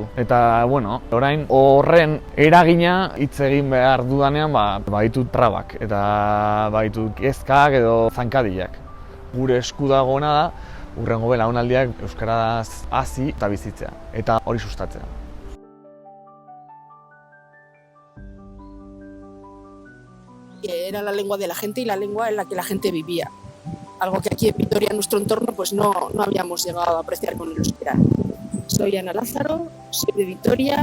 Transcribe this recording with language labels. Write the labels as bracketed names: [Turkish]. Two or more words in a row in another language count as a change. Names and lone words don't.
[Basque] Eta orain horren eragina hitz egin behar dudanean baditut trabak eta baditut kezkak edo zankadilak. Gure esku dagoena da, hurrengo belaunaldiak euskaraz hasi eta bizitzea, eta hori sustatzea. [Spanish] Era la lengua de la gente y la lengua en la que la gente vivía. Algo que aquí en Vitoria, en nuestro entorno, no habíamos llegado a apreciar con el euskera. Soy Ana Lázaro, soy de Vitoria.